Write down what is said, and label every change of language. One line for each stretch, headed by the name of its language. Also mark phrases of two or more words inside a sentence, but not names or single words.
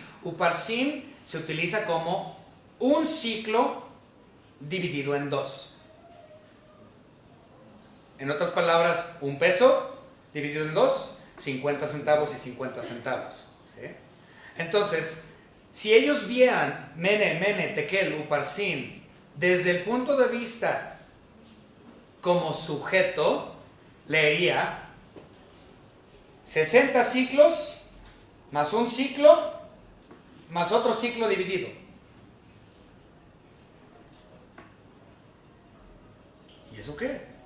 Spanish: Uparsin se utiliza como un ciclo dividido en dos. En otras palabras, un peso dividido en dos, 50 centavos y 50 centavos. ¿Sí? Entonces, si ellos vieran
Aramaic: mene, mene, tekel, uparsin
Spanish: desde el punto de vista como sujeto, leería 60 ciclos más un ciclo más otro ciclo dividido. ¿Y eso qué?